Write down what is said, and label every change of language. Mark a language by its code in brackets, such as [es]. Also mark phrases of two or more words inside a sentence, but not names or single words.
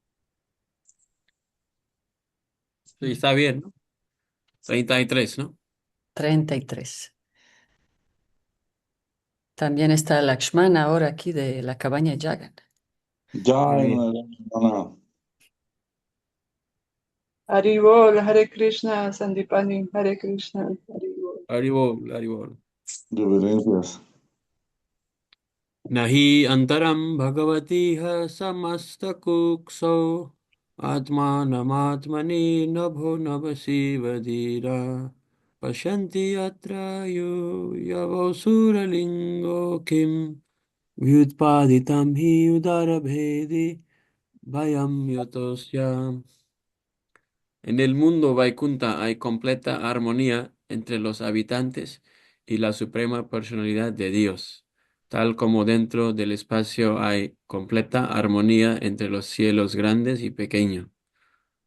[es] sí, está bien, ¿no? 33, ¿no? 33. También está Lakshmana ahora aquí de la cabaña Jagan. Muy Ya, bien. no. Haribol, Hare Krishna, Sandipani, Hare Krishna, Haribol. Haribol, Haribol. Reverencias. [sa] नहि अन्तरं भगवतिह समस्तकुक्षो आत्मानमात्मनि नभो नवसि वदिर पशन्ति अत्रयो यवोसुरलिङ्गो किम् व्युत्पादितं हि उदरभेदि वयं योतोस्यम्. [es] En el mundo Vaikunta hay completa armonía entre los habitantes y la suprema personalidad de Dios, tal como dentro del espacio hay completa armonía entre los cielos grandes y pequeños.